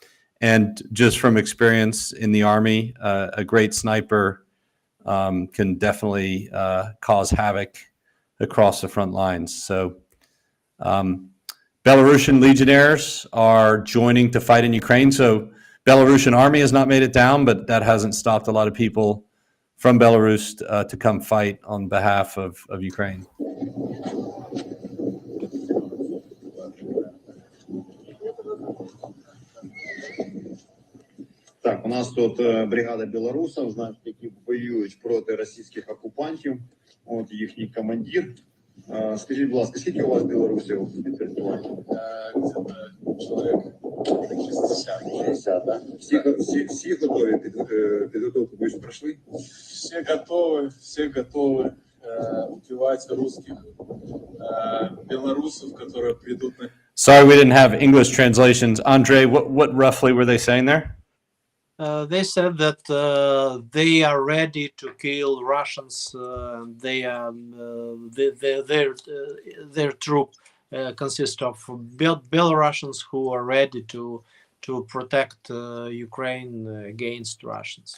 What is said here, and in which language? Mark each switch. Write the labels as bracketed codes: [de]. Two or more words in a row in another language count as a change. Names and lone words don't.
[en] And just from experience in the Army, a great sniper can definitely cause havoc across the front lines. So Belarusian legionnaires are joining to fight in Ukraine. So Belarusian army has not made it down, but that hasn't stopped a lot of people from Belarus to come fight on behalf of Ukraine. [uk] Так, у нас тут бригада білорусів, значить, які воюють проти російських окупантів. От їхній командир. Скажіть, будь ласка, скільки у вас білорусів підпорядкування? Чоловік 60, так? Всі готові? Підготовку ви ж пройшли? [ru] Все готовы убивать русских, белорусов, которые придут на... [en] Sorry, we didn't have English translations. Andre, what roughly were they saying there? They said that they are ready to kill Russians. Their troop consists of Belarusians who are ready to protect Ukraine against Russians.